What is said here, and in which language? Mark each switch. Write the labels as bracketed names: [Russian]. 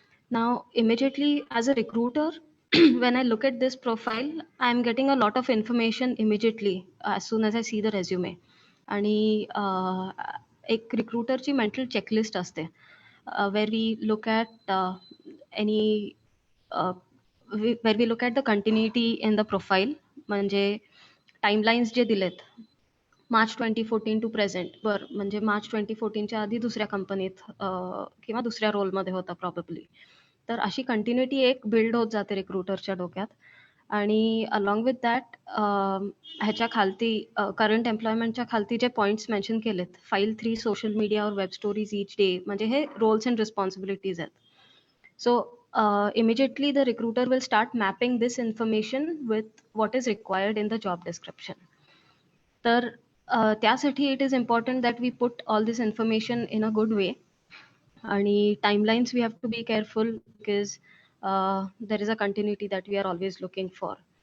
[English] Now, immediately as a recruiter, when I look at this profile, I'm getting a lot of information immediately as soon as I see the resume. [Marathi] आणि एक रिक्रुटरची mental checklist असते, [English] where we look at any where we look at the continuity in the profile. [Marathi] म्हणजे timelines जे दिलेत, March 2014 to present, बरं म्हणजे मार्च 2014च्या आधी दुसऱ्या कंपनीत किंवा दुसऱ्या रोलमध्ये होता प्रॉबेबली. तर अशी कंटिन्युटी एक बिल्ड होत जाते रिक्रुटरच्या डोक्यात. आणि [English] along with that [Marathi] ह्याच्या खालती करंट एम्प्लॉयमेंटच्या खालती जे पॉईंट्स मेन्शन केलेत, फाईल 3 सोशल मीडिया और वेब स्टोरीज ईच डे, म्हणजे हे रोल्स अँड रिस्पॉन्सिबिलिटीज आहेत. [English] So immediately the recruiter will start mapping this information with what is required in the job description. तर त्यासाठी it is important that we put all this information in a good way. आणि timelines we have to be careful because there is a continuity that we are always looking for.